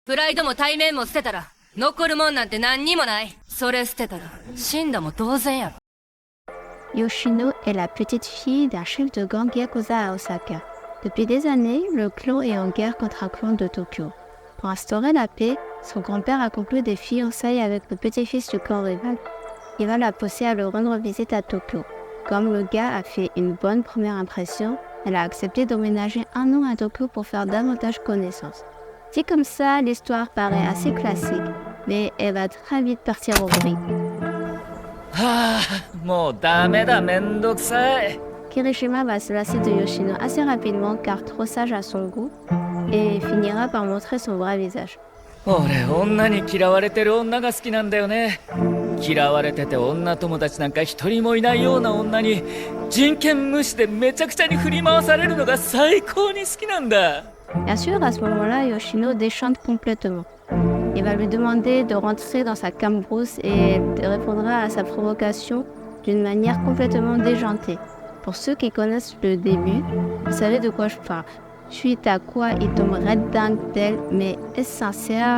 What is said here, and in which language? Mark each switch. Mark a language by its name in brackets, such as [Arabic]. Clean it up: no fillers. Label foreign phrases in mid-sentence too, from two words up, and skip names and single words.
[Japanese] プライドも体面も捨てたら残るもんなんて何にもない。それ捨てたら死んだも同然やろ。 [French] Yoshino est la petite fille d'un chef de gang Yakuza à Osaka. Depuis des années, le clan est en guerre contre un clan de Tokyo. Pour instaurer la paix, son grand-père a conclu des fiançailles avec le petit-fils du clan rival. Il va la pousser à le rendre visite à Tokyo. Comme le gars a fait une bonne première impression, elle a accepté d'emménager 1 an à Tokyo pour faire davantage connaissance. Dit comme ça, l'histoire paraît assez classique, mais elle va très vite partir au vrille. Kirishima va se lasser de Yoshino assez rapidement car trop sage à son goût et finira par montrer son vrai visage. [Japanese] 嫌われてて女友達なんか一人もいないような女に人権無視でめちゃくちゃに振り回されるのが最高に好きなんだ。 [French] Bien sûr, à ce moment-là, Yoshino déchante complètement. Il va lui demander de rentrer dans sa cambrousse et elle répondra à sa provocation d'une manière complètement déjantée. Pour ceux qui connaissent le début, vous savez de quoi je parle. Suite à quoi il tombe red dingue d'elle, mais est-ce sincère?